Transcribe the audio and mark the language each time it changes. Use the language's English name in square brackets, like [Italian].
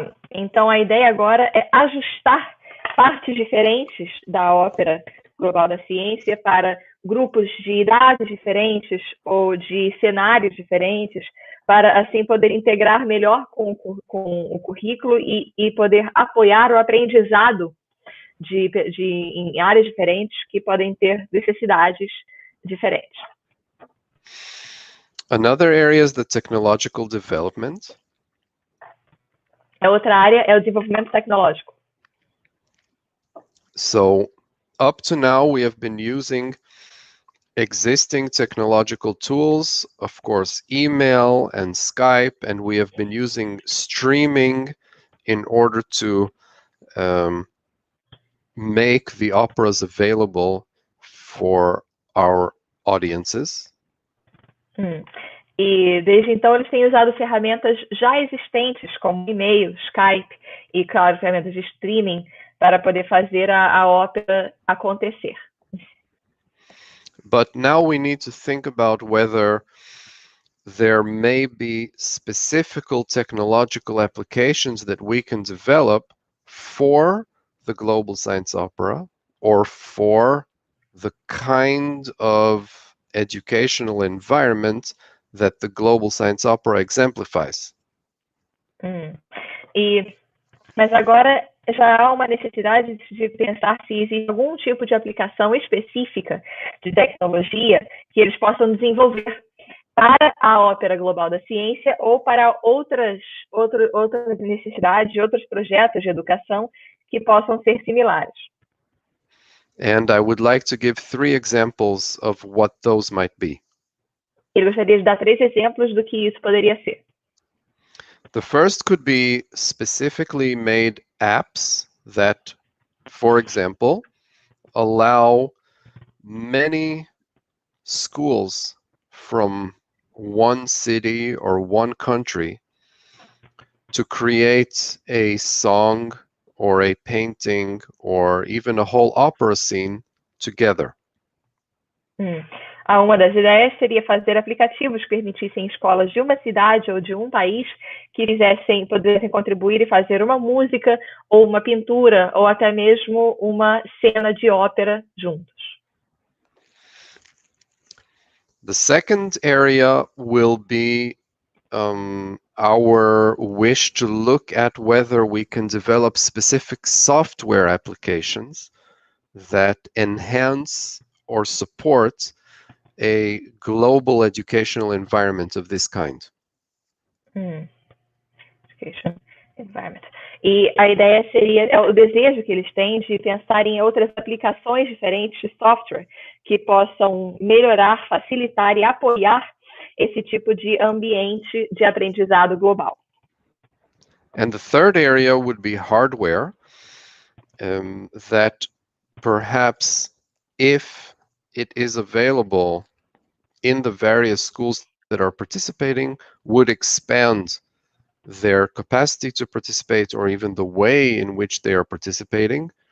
[Portuguese] Então a ideia agora é ajustar partes diferentes da Ópera Global da Ciência para grupos de idades diferentes ou de cenários diferentes, para assim poder integrar melhor com o currículo e poder apoiar o aprendizado em áreas diferentes que podem ter necessidades diferentes. [English] Another area is the technological development. [Portuguese] A outra área é o desenvolvimento tecnológico. [English] So, up to now, we have been using existing technological tools, of course, email and Skype, and we have been using streaming in order to make the operas available for our audiences. [Portuguese] E desde então eles têm usado ferramentas já existentes, como e-mail, Skype e, claro, ferramentas de streaming para poder fazer a ópera acontecer. [English] But now we need to think about whether there may be specific technological applications that we can develop for the global science opera or for the kind of educational environment that the global science opera exemplifies. [Portuguese] Mas agora já há uma necessidade de pensar se existe algum tipo de aplicação específica de tecnologia que eles possam desenvolver para a Ópera Global da Ciência ou para outras necessidades, outros projetos de educação que possam ser similares. [English] And I would like to give 3 examples of what those might be. [Portuguese] Eu gostaria de dar 3 exemplos do que isso poderia ser. [English] The first could be specifically made apps that, for example, allow many schools from one city or one country to create a song or a painting or even a whole opera scene together. [Portuguese] Uma das ideias seria fazer aplicativos que permitissem escolas de uma cidade ou de um país que pudessem contribuir e fazer uma música ou uma pintura ou até mesmo uma cena de ópera juntos. [English] The second area will be our wish to look at whether we can develop specific software applications that enhance or support a global educational environment of this kind. Education environment. [Portuguese] E a ideia seria, o desejo que eles têm de pensar em outras aplicações diferentes de software que possam melhorar, facilitar e apoiar esse tipo de ambiente de aprendizado global. [English] And the third area would be hardware, that perhaps if it is available in the various schools that are participating, would expand their capacity to participate or even the way in which they are participating.